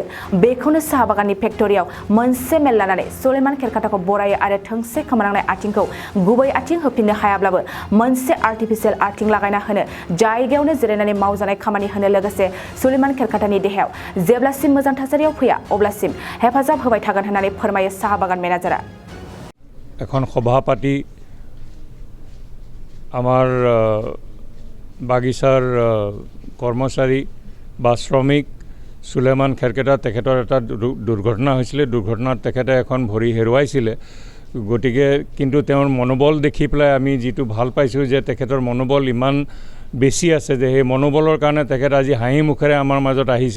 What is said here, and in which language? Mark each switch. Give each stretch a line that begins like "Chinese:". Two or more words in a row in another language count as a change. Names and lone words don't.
Bodo: बेखौनो साहा बागाननि फेक्टरियाव मोनसे मेल लानानै सुलेमान खेरखाथाखौ बरायो आरो थोंसे खोमानांनाय आथिंखौ गुबै आथिं होफिननो हायाब्लाबो मोनसे आर्टिफिशियेल आथिं लागायना होनो जायगायावनो जिरायनानै मावजानाय खामानि होनो लोगोसे सुलेमान खेरखाथानि देहायाव जेब्लासिम मोजां थासारियाव फैया अब्लासिम हेफाजाब होबाय थागोन होननानै फोरमायो साहा बागान मेनेजारा।
Assamese: এখন সভা পাতি আমাৰ বাগিচাৰ কৰ্মচাৰী বা শ্ৰমিক সুলেমান খেৰকেটা তেখেতৰ এটা দুৰ্ঘটনা হৈছিলে। দুৰ্ঘটনাত তেখেতে এখন ভৰি হেৰুৱাইছিলে। গতিকে কিন্তু তেওঁৰ মনোবল দেখি পেলাই আমি যিটো ভাল পাইছোঁ যে তেখেতৰ মনোবল ইমান বেছি আছে যে সেই মনোবলৰ কাৰণে তেখেত আজি হাঁহি মুখেৰে আমাৰ মাজত আহিছে।